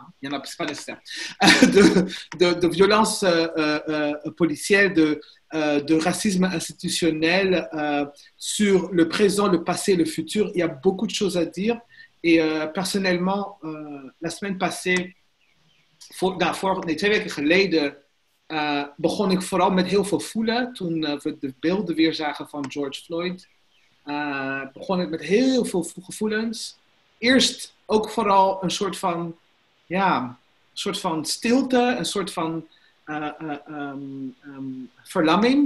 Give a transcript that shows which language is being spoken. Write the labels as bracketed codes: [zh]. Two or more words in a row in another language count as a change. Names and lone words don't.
[fr] Hein. Il y en a, c'est pas nécessaire. de violence policière, de racisme institutionnel sur le présent, le passé, le futur. Il y a beaucoup de choses à dire. Et personnellement, la semaine passée, [nl] nee, 2 weken geleden, begon ik vooral met heel veel voelen. Toen we de beelden weer zagen van George Floyd, begon ik met heel veel gevoelens. Eerst ook vooral een soort van stilte, een soort van verlamming.